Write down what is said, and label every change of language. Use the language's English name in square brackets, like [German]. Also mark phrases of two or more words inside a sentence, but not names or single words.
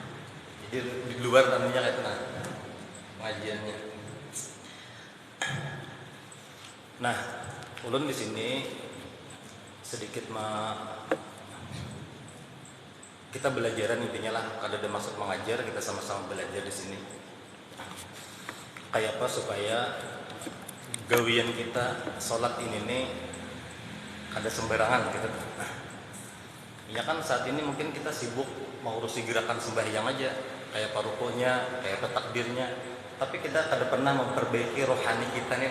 [Indonesian] Jadi di luar namanya kayak pengajiannya. [Banjar] Nah, ulun di sini sedikit kita belajaran intinya lah, ada maksud mengajar, kita sama-sama belajar di sini. Kayak apa supaya gawian kita sholat ini nih ada sembarangan gitu. [Indonesian] Ya kan saat ini mungkin kita sibuk mengurusi gerakan sembahyang aja, kayak parukuhnya, kayak takbirnya, tapi kita kada pernah memperbaiki rohani kita nih.